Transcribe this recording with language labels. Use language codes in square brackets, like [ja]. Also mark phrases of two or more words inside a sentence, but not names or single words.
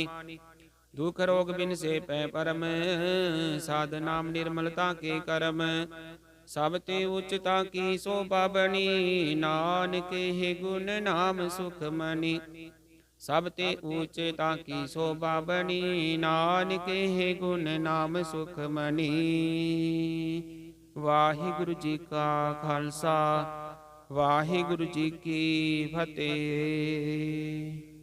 [bra] दुख रोग बिन से पै परम, साध नाम निर्मलता के करम। सब ते उच्चता की शोभा बनी, नानक हे गुण नाम सुख मनी। सब ते ऊचता की शोभा बनी, नानक हे गुण नाम सुख मनी। [pa] ਵਾਹਿਗੁਰੂ ਜੀ ਕਾ ਖ਼ਾਲਸਾ, ਵਾਹਿਗੁਰੂ ਜੀ ਕੀ ਫ਼ਤਿਹ।